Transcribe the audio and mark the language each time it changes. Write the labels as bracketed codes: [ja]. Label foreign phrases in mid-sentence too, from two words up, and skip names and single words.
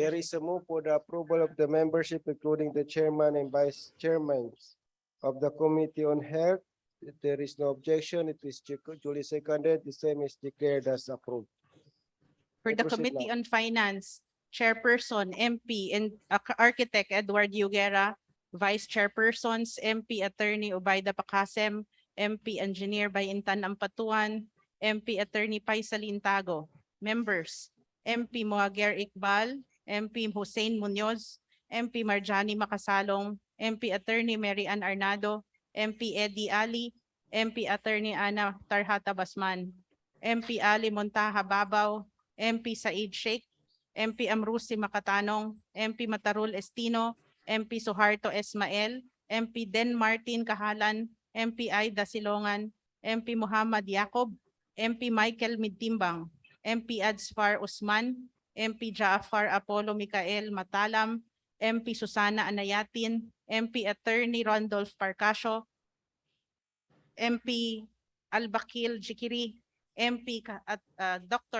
[en] There is a move for the approval of the membership, including the chairman and vice chairman of the Committee on Health. If there is no objection, it is duly seconded. The same is declared as approved. For the Proceed Committee now. on Finance, Chairperson MP and Architect Edward Yugera, Vice Chairpersons MP Attorney Ubayda Pakasem, MP Engineer Bayintan Ampatuan, MP Attorney Paisalin Tago, members MP Moager Iqbal, MP Hussein Munoz, MP Marjani Makasalong, MP Attorney Mary Ann Arnado, MP Eddie Ali, MP Attorney Ana Tarhata Basman, MP Ali Montaha Babaw, MP Said Sheikh, MP Amrusi Makatanong, MP Matarul Estino, MP Suharto Esmael, MP Den Martin Kahalan, MP Aida Silongan, MP Muhammad Yacob, MP Michael Midtimbang, MP Adsfar Usman, MP Jaafar Apollo Mikael Matalam, MP Susana Anayatin, MP Attorney Randolph Parcasio, MP Albakil Jikiri, MP Dr.